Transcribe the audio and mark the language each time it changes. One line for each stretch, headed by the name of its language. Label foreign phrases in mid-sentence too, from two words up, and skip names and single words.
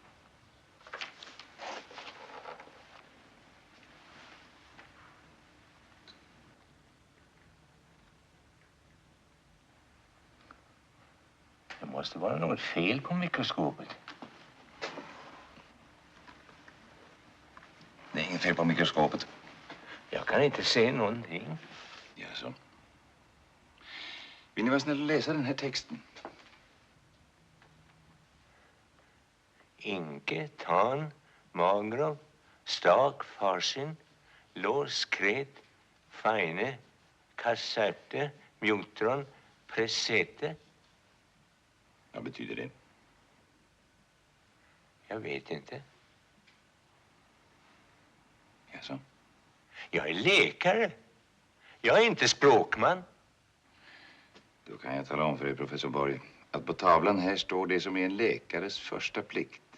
Swedish: Det måste vara något fel på mikroskopet. Det är inget fel på mikroskopet. Jag kan inte se någonting. Jaså. Vill ni vara snälla och läsa den här texten? Inke, tan, magro, stak, farsin, lås, kret, fine, kasserte, mjotron, pressete. Vad betyder det? Jag vet inte. Jaså? Jag är läkare. Jag är inte språkman. Då kan jag tala om för er, professor Borg, att på tavlan här står det som är en läkares första plikt.